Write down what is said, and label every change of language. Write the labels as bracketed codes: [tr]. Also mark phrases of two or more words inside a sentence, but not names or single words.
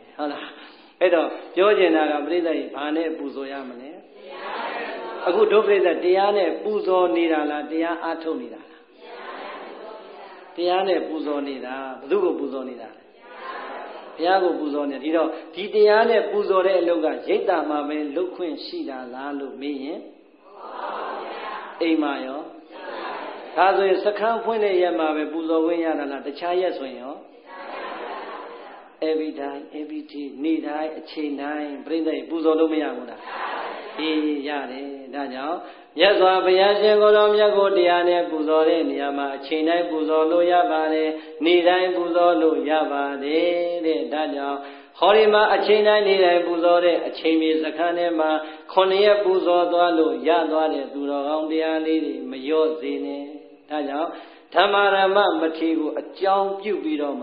[my] ဟုတ်လားအဲ့တော့ပြောချင်တာကပြိဿကြီးဘာနဲ့ပူဇော်ရမလဲအခုဒုပြိဿတရားနဲ့ပူဇော်နေတာလားတရားအားထုတ်နေတာလားတရားနဲ့ပူဇော်နေတာဘယ်သူကိုပူဇော်နေတာလဲဘုရားကိုပူဇော်နေဒီတော့ဒီတရားနဲ့ပူဇော်တဲ့အလုပ်ကရိတ်တာမှာပဲလုတ်ခွင့်ရှိတာလားလို့မေးရင်အိမ်မှာရောဒါဆိုရင်စခန်းဖွင့်တဲ့ရက်မှာပဲပူဇော်ခွင့်ရတာလားတခြားရက်ဆိုရင်ရော [en] every time every day [my] နေ့တိုင်းအချိန်တိုင်းပြိဿကြီးပူဇော်လို့မရဘူးလားအေးရတယ်ဒါကြောင့်မြတ်စွာဘုရားရှင်ကိုယ် တော်မြတ်ကိုတရားနဲ့ပူဇော်တဲ့နေရာမှာအချိန်တိုင်းပူဇော်လို့ရပါတယ်နေ့တိုင်းပူဇော်လို့ရပါတယ်တဲ့ဒါကြောင့်ဟောဒီမှာအချိန်တိုင်းနေ့တိုင်းပူဇော်တဲ့အချိန်မြေစခန်းထဲမှာ9ရက်ပူဇော်သွားလို့ရသွားတဲ့သူတော်ကောင်းတရားလေးတွေမလျော့စေနဲ့ဒါကြောင့်ဓမ္မရမမထေကိုအကြောင်းပြုပြီးတော့